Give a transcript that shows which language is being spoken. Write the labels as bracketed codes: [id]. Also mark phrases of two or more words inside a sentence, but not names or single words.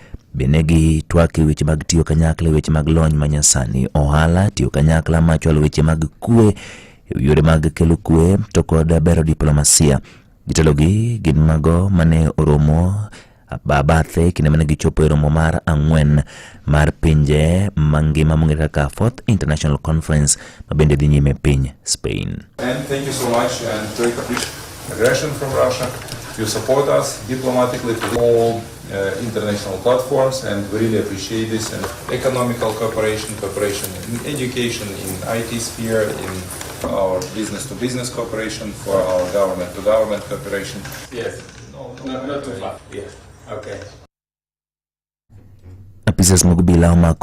[luo] Benegi twaki weche mag tiyo kanyakla, weche mag lony ma nyasani, ohala, tiyo kanyakla ma chwalo weche mag kwe, yore mag kelo kwe to kod bero diplomasia. Gitelogi gin mago mane oromo bathe kinde mane gichopo e romo mar 4 mar pinje mangima mong'ere kaka [en] 4th International Conference [luo] mabende dhi nyime piny Spain. [en] And thank you so much and to aggression from Russia. You support us diplomatically to all international platforms, and we really appreciate this. And economical cooperation in education, in IT sphere, in our business-to-business cooperation, for our government-to-government cooperation. Yes. Not too far. Yes. Okay. Apisas mogubila umako